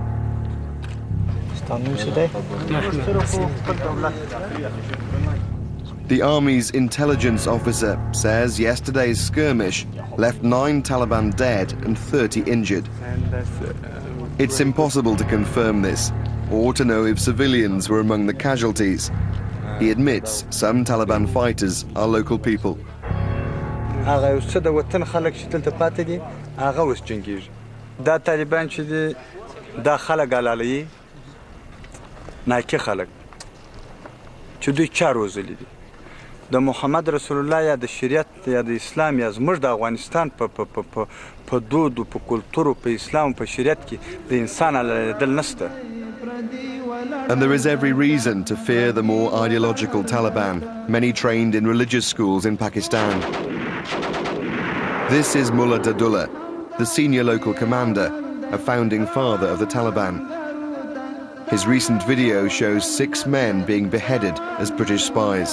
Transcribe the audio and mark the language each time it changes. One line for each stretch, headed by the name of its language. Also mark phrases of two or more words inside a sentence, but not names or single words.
English: The army's intelligence officer says yesterday's skirmish left 9 Taliban dead and 30 injured. It's impossible to confirm this, or to know if civilians were among the casualties. He admits some Taliban fighters are local people.
Pashto: د محمد رسول الله یا د شریعت یا د اسلام یا زموږ د افغانستان په دود او په کلتور او په اسلام او په شریعت کې د انسان علیدل نشته.
English: And there is every reason to fear the more ideological Taliban, many trained in religious schools in Pakistan. This is Mullah Dadullah, the senior local commander, a founding father of the Taliban. His recent video shows 6 men being beheaded as British spies.